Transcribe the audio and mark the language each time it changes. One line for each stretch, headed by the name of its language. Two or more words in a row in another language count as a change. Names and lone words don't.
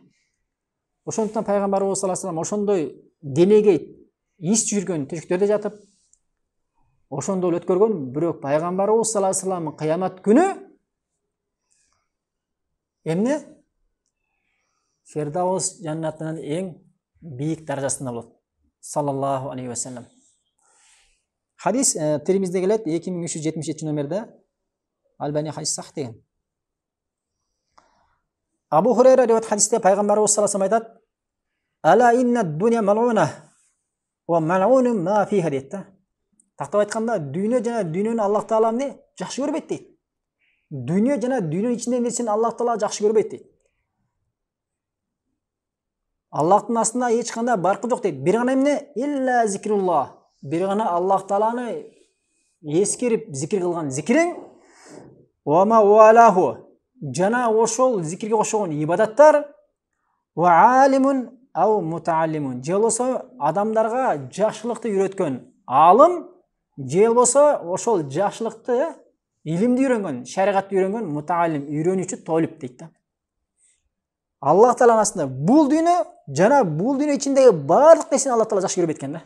Kyrgyz: Ошондуктан пайгамбарыбыз
Arabic: صلى الله عليه وسلم
Kyrgyz: ошондой денеге ис жүргөн төшөктөрдө жатып, ошондой өткөргөн, бирок пайгамбарыбыз
Arabic: صلى الله عليه وسلم
Kyrgyz: кыямат күнү Фирдаус жаннатынын эң бийик даражасында болот.
Arabic: صلى الله عليه وسلم.
Kyrgyz: Хадис Тирмизде келет, 2377 номерде. Албани хадис сах деген. Абу Хурайра риваят хадисте пайгамбарыбыз
Arabic: صلى الله عليه
Kyrgyz: айтат:
Arabic: "ألا إن الدنيا ملعونة وملعون ما فيها"
Kyrgyz: дейт да. Тактап айтканда, дүйнө жана дүйнөнү Аллах таала жакшы көрбөйт дейт. Дүйнө жана дүйнөнүн ичиндеги нерсени Аллах таала жакшы көрбөйт дейт. Аллахтын астында эч кандай баркы жок дейт. Бир гана
Arabic: إلا ذكر الله.
Kyrgyz: Бир гана Аллах тааланы эскерип зикир кылган зикирең,
Arabic: وما والاه,
Kyrgyz: жана ошол зикирге кошогон ибадаттар,
Arabic: وعالم أو متعلم,
Kyrgyz: же болсо адамдарга жакшылыкты үйрөткөн алым, же болсо ошол жакшылыкты илимди үйрөнгөн, шариатты үйрөнгөн мутааллим, үйрөнүүчү толип дейт да. Аллах тааланын астында бул дүйнө жана бул дүйнө ичиндеги баардык нерсени Аллах таала жакшы көрбөйт экен да.